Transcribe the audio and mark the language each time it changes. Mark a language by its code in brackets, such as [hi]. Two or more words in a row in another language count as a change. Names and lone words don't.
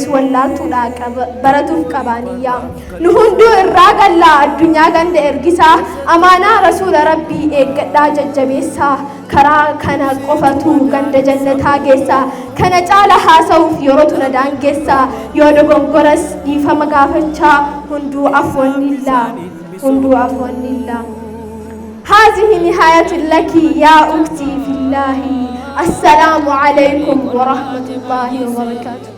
[om] wallaaltuudhaa baratuuf qabaaniyyaa nu hunduu irraa gallaa addunyaa ganda ergisaa amaanaa rasuula rabbii eeggadhaa jajjabeessaa karaa kana qofatu ganda jannataa geessaa kana caala haasa'uuf yeroo tuna daangeessaa yoo dogongoras dhiifama gaafachaa hunduu afwannillah [ar] هذه نهاية لك يا أختي في الله السلام عليكم ورحمة الله وبركاته